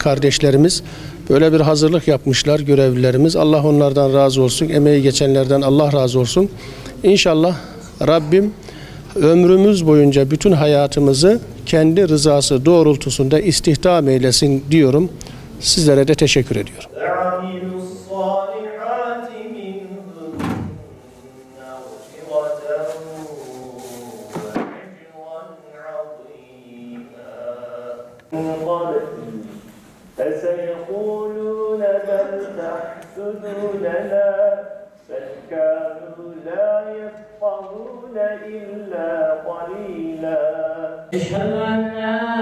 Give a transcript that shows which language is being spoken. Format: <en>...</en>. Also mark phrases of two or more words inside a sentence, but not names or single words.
<tr>Kardeşlerimiz böyle bir hazırlık yapmışlar, görevlilerimiz. Allah onlardan razı olsun, emeği geçenlerden Allah razı olsun. İnşallah Rabbim ömrümüz boyunca bütün hayatımızı kendi rızası doğrultusunda istihdam eylesin diyorum. Sizlere de teşekkür ediyorum.</tr> <ar>فسيقولون بل تحسدوننا بل كانوا لا يفقهون إلا قليلا أشهد أن لا</ar>